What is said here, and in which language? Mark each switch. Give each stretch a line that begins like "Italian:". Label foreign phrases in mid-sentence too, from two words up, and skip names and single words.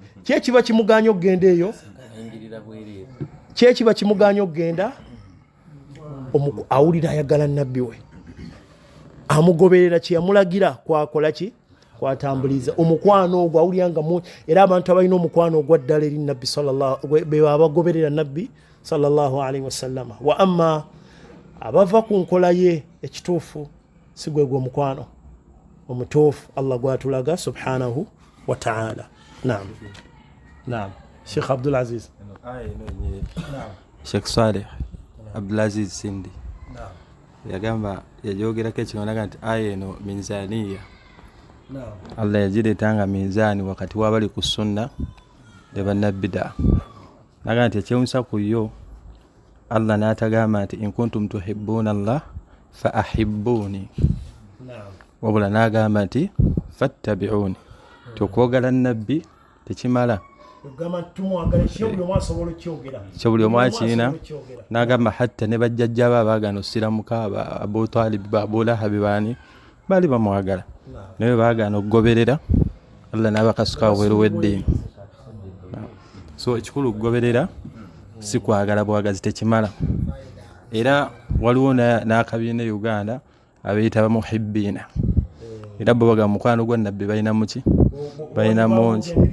Ganda: Kyekiba kimugaanya okugenda eyo, kyekiba kimugaanya okugenda. Awulira ayagala nabbi we, amugoberera kyeyamulagira kwakola ki? Kwatambuliza omukwano ogwo awulira nga mungi. Era abantu abalina omukwano ogwa ddala eri nabbi be abagoberera nabbi
Arabic: صلى الله عليه وسلم. وأما
Ganda: abava ku nkola ye ekituufu si gwe omukwano omutuufu Allah gwatulaga
Arabic: سبحانه وتعالى.
Ganda: Naam. Sheikh Abdul Aziz. Sheikh Saleh Abdul Aziz Sindi. yagamba yajogerako ekinonaga nti aya eno minzaniya Allah yagireetanga minzaani wakati wabali ku sunna ne bannabida naga nti ekyewunyisa ku yo Allah n'atagamba nti
Arabic: إن كنتم تحبون الله فأحبوني
Ganda: wabula n'agamba nti fattabi'uni tukwogala nabbi tekimala kyo buli omu akiina n'agamba hatta ne bajjajja ba baagana osiramuka Abu Talib Abu Lahab baani bali bamwagala naye baagana okugoberera Allah n'abakasuka wabweru w'eddiini so ekikulu okugoberera si kwagala bwagazi tekimala era waliwo n'akabiina e Uganda abeeyita bamuhibbiina era bo bagamba mukwano gwa nabbi balina muki balina mungi